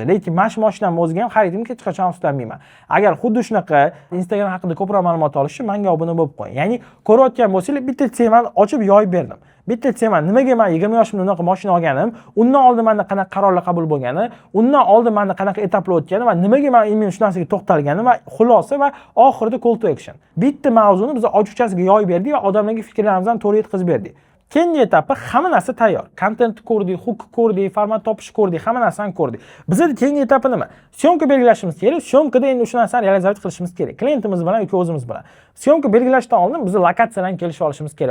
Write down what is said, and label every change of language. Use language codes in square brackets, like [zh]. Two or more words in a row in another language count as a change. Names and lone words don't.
[uz] Lekin mana shu mashinamni o'ziga ham xaridimga hech qachon ustanmayman. Agar xuddi shunaqa Instagram haqida ko'proq ma'lumot olish uchun menga obuna bo'lib qo'ying. Ya'ni ko'rayotgan bo'lsangiz, bitta temani ochib yoyib berdim. Bitta tema, nimaga men 20 yoshimda unaqa mashina olganim, undan oldin menda qanaqa qarorlar qabul bo'lgani, undan oldin menda qanaqa etaplar o'tgani va nimaga men men shu narsaga to'xtalganim va xulosa va oxirida [en] call to action. [uz] Bitta mavzuni biz ochiqchasiga yoyib berdik va odamlarga fikrlarimizdan to'g'ri yetkazib berdik. Keyingi etapda hamma narsa tayyor. Kontent ko'rdik, huk ko'rdik, format topish ko'rdik, hamma narsani ko'rdik. Bizda keyingi etapi nima? Syomka belgilashimiz kerak. Syomkada endi o'sha narsani realizatsiya qilishimiz kerak. Klientimiz bilan yoki o'zimiz bilan. Syomka belgilashdan oldin biz lokatsiyadan kelishib olishimiz kerak.